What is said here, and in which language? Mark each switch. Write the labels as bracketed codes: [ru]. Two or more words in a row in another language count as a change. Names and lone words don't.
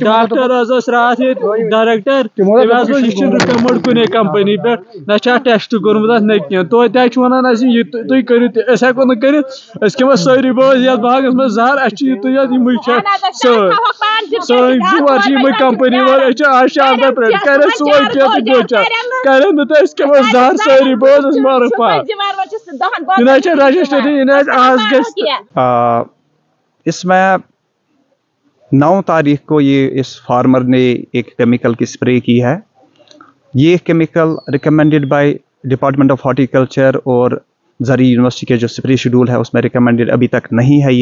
[ks] رات [en] director recommend [ks] کُنے کمپنی پہ نہ ٹیسٹ کورمُت اتھ نہ کینٛہہ توتہِ چھُ ونان اَسہِ یہِ تُہۍ کٔرِو تہِ أسۍ ہٮ۪کو نہٕ کٔرِتھ أسۍ کھٮ۪مو سٲری بٲژ یتھ باغس منٛز زہر اَسہِ چھِ یِتُے یوت یِمٕے چھِ سٲنۍ شُر چھِ یِمٕے کمپنی وٲلۍ أسۍ چھِ آز شام تام پرٛٲرِتھ کرن سون کینٛہہ تہٕ گوٚچا کرن نہٕ تہٕ أسۍ کھٮ۪مو زہر سٲری بٲژ أسۍ مارو پتھ یہِ نہ چھِ رجسٹری یہِ نہ آز گژھِ [ur] اس میں 9 تاریخ کو اس فارمر نے ایک کیمیکل کی اسپرے کی ہے. یہ کیمیکل [en] recommended by Department of Horticulture [ur] اور زرعی یونیورسٹی کے جو [en] spray schedule [ur] ہے اس میں ریکمینڈڈ ابھی تک نہیں ہے.